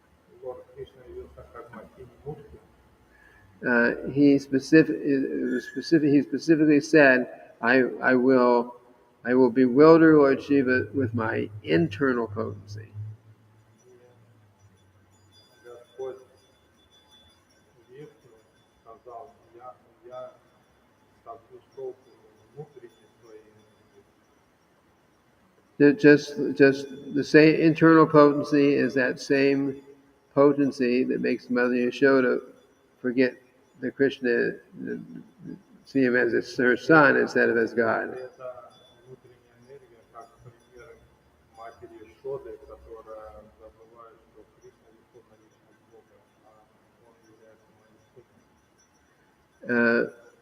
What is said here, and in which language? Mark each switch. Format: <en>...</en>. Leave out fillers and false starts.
<ru>И Лорд Кришна явился как Махини Мурти.</ru> <en>he specifically said, I will bewilder Lord Shiva with my internal potency.</en> <ru>И Господь Вишну сказал, я собью с толку внутренней своей энергии.</ru> <en>Just the same internal potency is that same potency that makes Mother Yashoda forget that Krishna, see him as her son instead of as God.</en> <ru>Это внутренняя энергия, как пример матери Йшоды, которая забывает, что Кришна верховная личность Бога, а он является моим сыном.</ru>